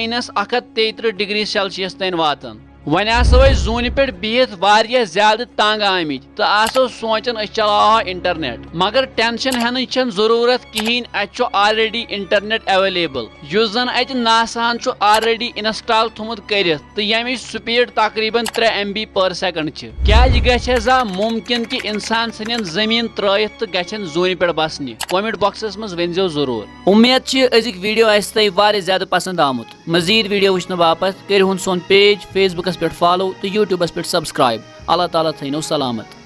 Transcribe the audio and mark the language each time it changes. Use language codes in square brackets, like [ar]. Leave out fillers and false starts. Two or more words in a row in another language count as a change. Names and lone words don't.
[ks] -133 [en] degree Celsius [ks] تام واتان وۄنۍ آسو أسۍ زونہ پہ بِہِتھ واریاہ زیادٕ تنگ آمٕتۍ تہٕ آسو سونچان أسۍ چلاوہو انٹرنیٹ مگر ٹینشن ہٮ۪نٕچ چھنہٕ ضروٗرت کہیٖنۍ اتہِ چھُ [en] already internet available [ks] یُس زن اتہِ ناساہن چھُ [en] already install [ks] تھوٚمُت کٔرِتھ تہٕ ییٚمِچ سپیڈ تقریباً 3 MB [en] per second [ks] چھِ کیٛاہ یہِ گژھِ زا ممکن کہِ انسان ژھٕنن زٔمیٖن ترٲیِتھ تہٕ گژھن زونہ پہ بسنہِ کومنٹ باکسس منٛز ؤنۍزیو ضروٗر امید چھِ أزِکۍ ویڈیو آسہِ تۄہہِ واریاہ زیادٕ پسنٛد آمُت مزیٖد ویڈیو وٕچھنہٕ باپتھ کٔرِو سون پیج فیس بُکس پٮ۪ٹھ فالو تہٕ یوٗٹیوٗبس پٮ۪ٹھ سبسکرایب اللہ تعالیٰ تھٲینو سلامت